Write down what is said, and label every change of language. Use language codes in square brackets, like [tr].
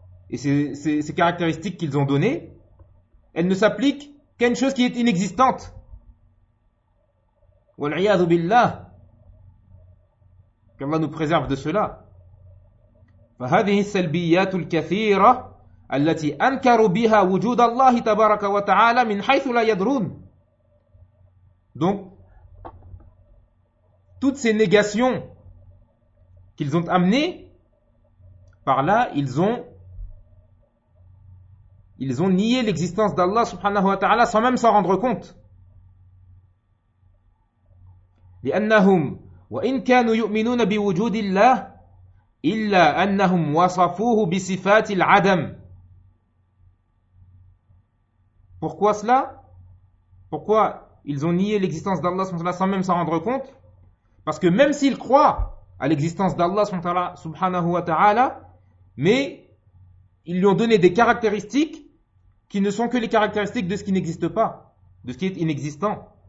[fr] Et ces caractéristiques qu'ils ont données, elles ne s'appliquent qu'une chose qui est inexistante. [ar] Wal'iyadu billah. [fr] Qu'Allah nous préserve de cela. [ar] فهذه السلبيات الكثيرة التي أنكروا بها وجود الله تبارك وتعالى من حيث لا يدرون. [fr] Donc, toutes ces négations qu'ils ont amenées, par là, ils ont nié l'existence d'Allah subhanahu wa ta'ala sans même s'en rendre compte. [ar] لأنهم وإن كانوا يؤمنون بوجود الله إلا أنهم وصفوه بصفات العدم. [fr] Pourquoi cela? Pourquoi ils ont nié l'existence d'Allah subhanahu wa ta'ala sans même s'en rendre compte? Parce que même s'ils croient à l'existence d'Allah subhanahu wa ta'ala, mais ils lui ont donné des caractéristiques qui ne sont que les caractéristiques de ce qui n'existe pas, de ce qui est inexistant.